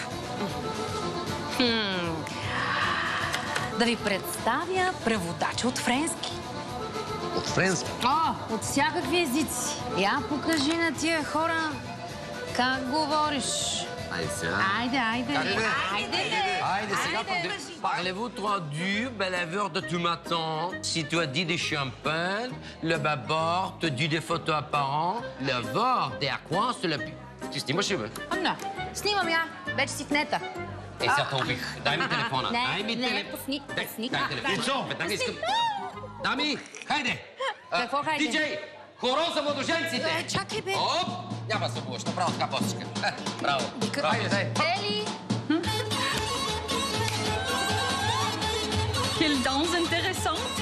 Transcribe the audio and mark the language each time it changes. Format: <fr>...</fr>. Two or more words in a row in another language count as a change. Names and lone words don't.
<bg>Да ви представя преводач от френски. От френски? От всякакви езици. Я покажи на тия хора как говориш. Айде сега. Айде. Айде сега.</bg> <fr>Parlez-vous traduit, bel laveur de tout matin. Si tu as dit des champagnes, le bâbord te dit des photos apparents, le bord des coins sur le...</fr> <bg>Ти снимаш ли, бе? Не, снимам я. Вече си в нета. Сега те убих. Дай ми телефона. Не, пусни. Дай телефона. Веднага искам... Дами, хайде! Какво хайде? Диджей, хоро за младоженците! Чакай, бе. Оп! Няма да се обуваш, направо така посичка. Браво. Хайде, дай. Ели!</bg> <fr>Quelle danse intéressante!</fr>